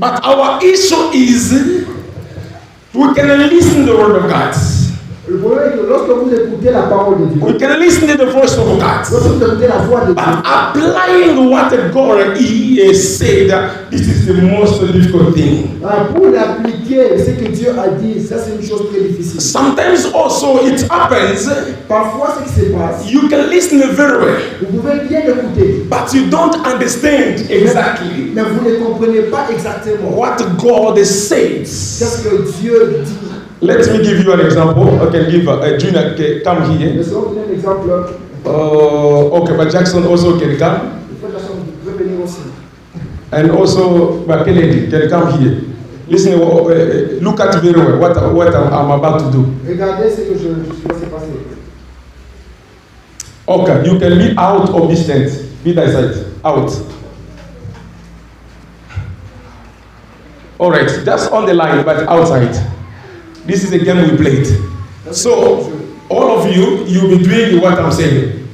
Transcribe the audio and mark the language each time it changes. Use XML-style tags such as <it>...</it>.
<en>But our issue is we can listen to the word of God.</en> <fr>Le problème est que lorsque vous écoutez la parole de Dieu,</fr> <en>we can listen to the voice of God.</en> <fr>Lorsque vous écoutez la voix de Dieu,</fr> <en>but applying what God has said, this is the most difficult thing.</en> <fr>Pour l'appliquer, ce que Dieu a dit, ça c'est une chose très difficile.</fr> <en>Sometimes also it happens.</en> <fr>Parfois, ce qui se passe,</fr> <en>you can listen very well.</en> <fr>Vous pouvez bien écouter.</fr> <en>But you don't understand exactly.</en> <fr>Mais vous ne comprenez pas exactement</fr> <en>what God says.</en> <fr>Qu'est-ce que Dieu dit?</fr> <en>Let me give you an example. I can give Junior come here.</en> <fr>Laissez-moi vous donner un exemple.</fr> <en>Okay, but Jackson also can come.</en> <fr>Jackson peut venir aussi.</fr> <en>And also, Kennedy can come here. Listen, look at very well what I'm about to do.</en> <fr>Regardez ce que je vais se passer.</fr> <en>Okay, you can be out of this tent. Be that side. Out. All right, just on the line, but outside. This is a game we played. So, all of you be doing what I'm saying.</en>